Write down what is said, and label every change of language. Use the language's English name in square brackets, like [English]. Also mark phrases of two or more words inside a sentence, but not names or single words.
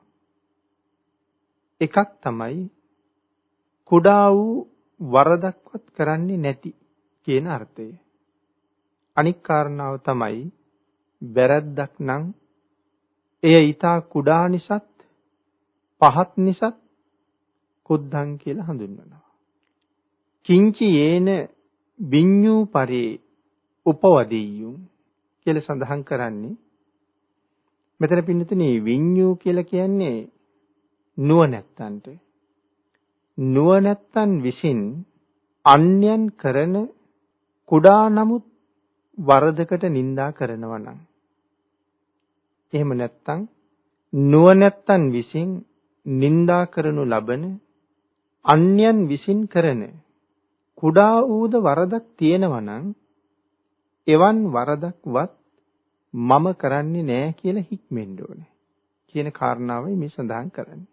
[Sinhala] එකක් තමයි කුඩා වූ වරදක්වත් කරන්නේ නැති කියන අර්ථය. අනික් කාරණාව තමයි වැරද්දක් නම් එය ඊටා කුඩා නිසාත් පහත් නිසාත් කුද්ධං කියලා හඳුන්වනවා. [Pali] කිංචි යේන විඤ්ඤූ පරේ උපවදෙය්‍යුම් [Sinhala] කියලා සඳහන් කරන්නේ මෙතන පින්නතුනි විඤ්ඤූ කියලා කියන්නේ නුවණැත්තන්ට. නුවණැත්තන් විසින් අන්‍යයන් කරන කුඩා නමුත් වරදකට නිඳා කරනවා නම්, එහෙම නැත්නම් නුවණැත්තන් විසින් නිඳා කරනු ලබන අන්‍යයන් විසින් කරන කුඩා වූද වරදක් තියෙනවා නම්, එවන් වරදක්වත් මම කරන්නේ නැහැ කියලා හික්මෙන්න ඕනේ කියන කාරණාවයි මේ සඳහන් කරන්නේ.